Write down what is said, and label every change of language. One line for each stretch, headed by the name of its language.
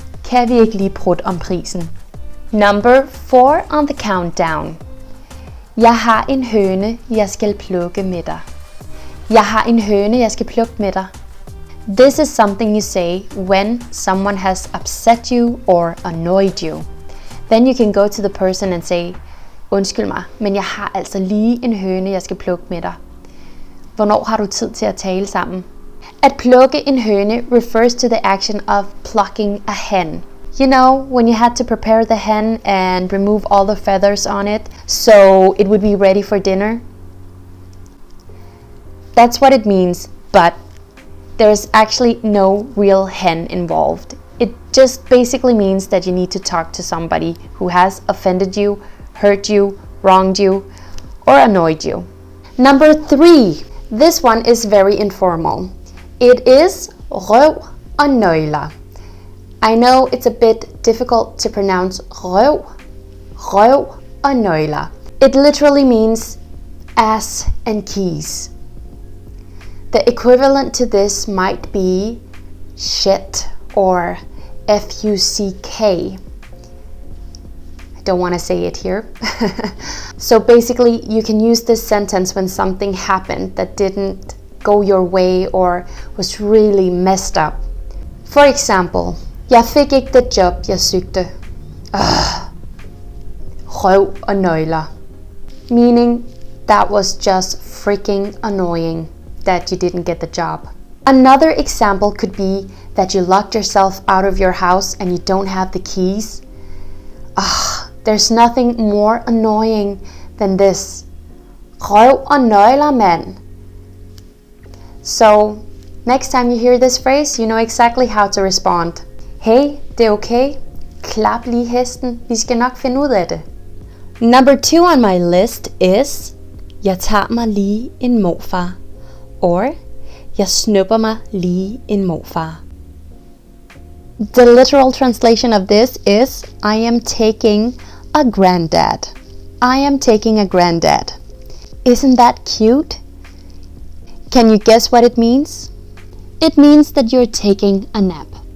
Danish: Kan vi ikke lige prutte om prisen?
English: Number 4 on the countdown.
Danish: Jeg har en høne, jeg skal plukke med dig. Jeg har en høne, jeg skal plukke med dig.
English: This is something you say when someone has upset you or annoyed you. Then you can go to the person and say,
Danish: undskyld mig, men jeg har altså lige en høne, jeg skal plukke med dig. Hvornår har du tid til at tale sammen? At plukke en høne
English: refers to the action of plucking a hen. You know, when you had to prepare the hen and remove all the feathers on it so it would be ready for dinner? That's what it means, but there's actually no real hen involved. It just basically means that you need to talk to somebody who has offended you, hurt you, wronged you, or annoyed you. Number 3. This one is very informal. It is røv og nøgler. I know it's a bit difficult to pronounce røv og nøgler. It literally means ass and keys. The equivalent to this might be shit or fuck. I don't want to say it here. So basically, you can use this sentence when something happened that didn't go your way or was really messed up. For example,
Danish: jeg fik ikke det job, jeg søgte. Røv og nøgler.
English: Meaning, that was just freaking annoying that you didn't get the job. Another example could be that you locked yourself out of your house and you don't have the keys. There's nothing more annoying than this.
Danish: Røv og nøgler, mand.
English: So, next time you hear this phrase, you know exactly how to respond.
Danish: Hey, det er okay. Klap lige hesten. Vi skal nok finde ud af det.
English: Number 2 on my list is,
Danish: jeg tager mig lige en morfar. Or, jeg snupper mig lige en morfar.
English: The literal translation of this is, I am taking a granddad. I am taking a granddad. Isn't that cute? Can you guess what it means? It means that you're taking a nap.